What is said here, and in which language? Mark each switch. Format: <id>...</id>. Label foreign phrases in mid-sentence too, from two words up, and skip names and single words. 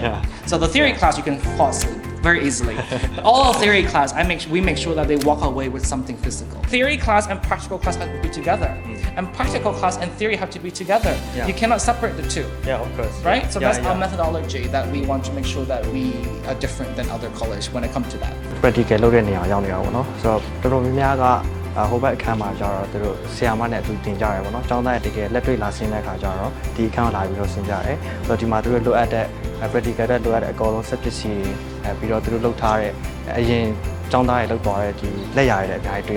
<en>So the theory class you can fall asleep very easily. But all theory class, we make sure that they walk away with something physical. Theory class and practical class have to be together, and practical class and theory have to be together. You cannot separate the two. Yeah, of course. Right? So that's our methodology that we want to make sure that we are different than other college when it comes to that.</en> <my>Practical လုပ်တဲ့နေရာရောက်နေတာပေါ့နော်ဆိုတော့တော်တော်များများကဟိုဘက်အခန်းမှာကျတော့သူတို့ဆရာမနဲ့အတူတင်ကြရတယ်ပေါ့နော်ကျောင်းသားရဲ့တကယ်လက်တွေ့လာဆင်းတဲ့အခါကျတော့ဒီအခန်းကိုလာပြီးတော့ဆင်းကြ ရတယ်ဆိုတော့ဒီမှာသူတို့လိုအပ်တဲ့ practical တဲ့လိုအပ်တဲ့အကောလုံးစက်ပစ္စည်းတွေပြီးတော့သူတို့လုပ်ထားတဲ့အရင်ကျောင်းသားတွေလုပ်သွားတဲ့ဒီလက်ရာတွေလည်းအများကြီးတွေ့</my>